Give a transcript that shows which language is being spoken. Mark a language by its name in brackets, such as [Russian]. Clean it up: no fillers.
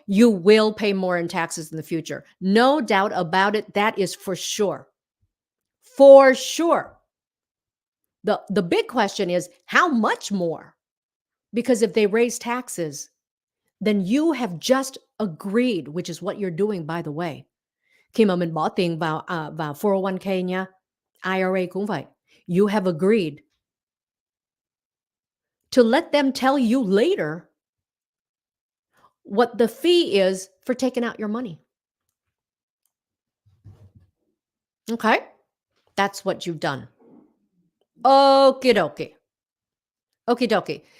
[English] You will pay more in taxes in the future. No doubt about it. That is for sure. For sure. The big question is how much more? Because if they raise taxes, then you have just agreed, which is what you're doing by the way. [Vietnamese] Khi mà mình bỏ tiền vào 401k nha, IRA cũng vậy. [English] You have agreed to let them tell you later what the fee is for taking out your money. Okay? That's what you've done. Okie dokie. Okie dokie.